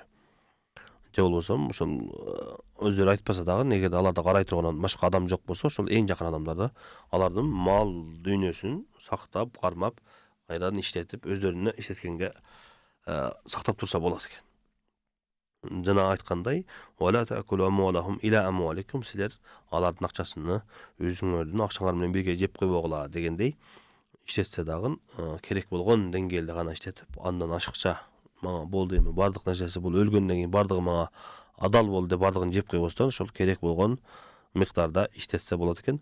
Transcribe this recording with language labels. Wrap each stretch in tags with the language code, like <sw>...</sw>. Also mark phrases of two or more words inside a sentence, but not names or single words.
<ky>Же болбосо ошол өздөрү айтпаса дагы, эгерде аларда карай турган башка адам жок болсо, ошол эң жакын адамдарды алардын мал дүйнөсүн сактап, кармап, кайрадан иштетип, өздөрүнө иштеткенге сактап турса болот экен. Жана айткандай,</ky> <ar>ولا تأكلوا أموالهم إلى أموالكم,</ar> <ky>силер алардын акчасыны өзүңөрдүн акчаңар менен бирге жеп койбогула дегендей, иштетсе дагы керек болгон деңгээлде гана иштетип, андан ашыкча мага болду эми бардык нерсеси бул өлгөндөн кийин бардыгы мага адал болду деп бардыгын жеп койбостон, ошол керек болгон миктарда иштетсе болот экен.</ky>